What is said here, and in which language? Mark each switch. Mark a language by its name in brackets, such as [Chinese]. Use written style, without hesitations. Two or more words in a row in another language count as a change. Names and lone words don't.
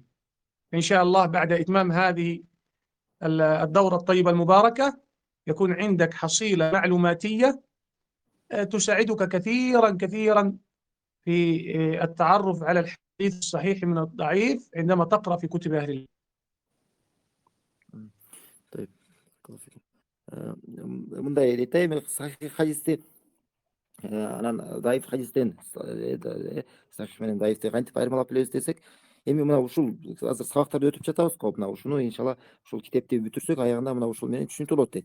[Arabic] إن شاء الله بعد إتمام هذه الدورة الطيبة المباركة يكون عندك حصيلة معلوماتية تساعدك كثيرا في التعرف على الحديث الصحيح من الضعيف عندما تقرأ في كتب أهل العلم. طيب، [Kyrgyz] мындай дейт да, эми сахих хадисти анан даиф хадистен сахих менен даифти кантип айырмалап билебиз десек, эми мына ушул азыр сабактарды өтүп жатабыз го, мына ушуну иншалла ушул китепти бүтүрсөк аягында мына ушул менен түшүнүктүү болот дейт.